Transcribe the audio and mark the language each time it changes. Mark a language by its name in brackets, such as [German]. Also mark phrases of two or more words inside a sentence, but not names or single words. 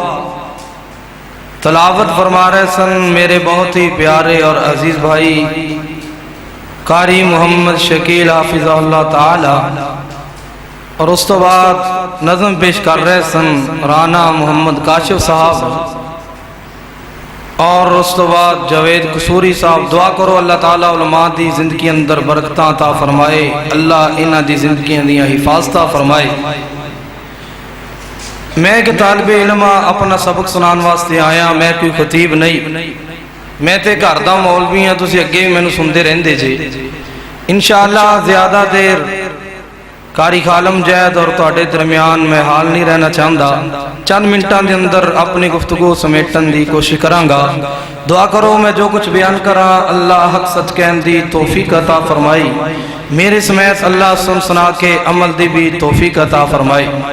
[Punjabi] تلاوت فرما رہے سن میرے بہت ہی پیارے اور عزیز بھائی قاری محمد شکیل [Arabic] حافظہ اللہ تعالی، [Punjabi] اور اس تو بعد نظم پیش کر رہے سن رانا محمد کاشف صاحب، اور اس تو بعد جاوید قصوری صاحب۔ دعا کرو اللہ تعالیٰ علماء دی زندگی اندر برکتاں عطا فرمائے، اللہ انہاں دی زندگیاں دیاں حفاظتاں فرمائے۔ میں ایک طالب علم اپنا سبق سنان واسطے آیا، میں کوئی خطیب نہیں، میں تے گھر دا مولوی ہاں، تسی اگے مینوں سندے رہندے جے۔ انشاءاللہ زیادہ دیر قاری خالم جید اور تواڈے درمیان میں حال نہیں رہنا چاہندا، چند منٹاں دے اندر اپنی گفتگو سمیٹن دی کوشش کراں گا۔ دعا کرو میں جو کچھ بیان کراں اللہ حق سچ کہن دی توفیق عطا فرمائی، میرے سمیت اللہ سن سنا کے عمل دی بھی توفیق عطا فرمائی۔